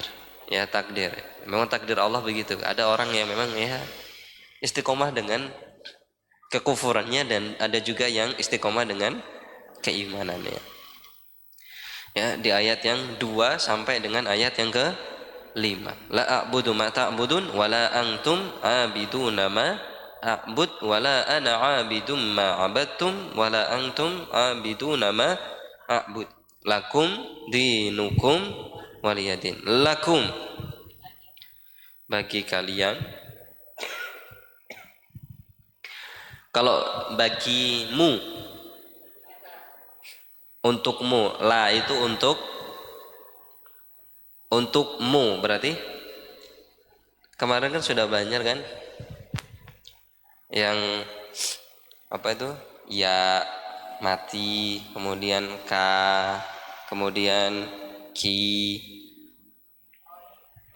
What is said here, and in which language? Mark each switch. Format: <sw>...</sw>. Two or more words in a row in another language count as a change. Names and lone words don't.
<id>Ya, takdir. Memang takdir Allah begitu. Ada orang yang memang ya istiqomah dengan kekufurannya, dan ada juga yang istiqomah dengan keimanannya. Ya, di ayat yang 2 sampai dengan ayat yang ke-5.</id> <ar>لا أعبد ما تعبدون ولا أنتم عابدون ما أعبد ولا أنا عابد ما عبدتم ولا أنتم عابدون ما أعبد. لكم دينكم ولي دين. Lakum,</ar> <id>bagi kalian. Kalau bagimu, untukmu, la itu untukmu, berarti kemarin kan sudah banyak kan yang apa itu, ya mati, kemudian ka, kemudian ki, ya.</id>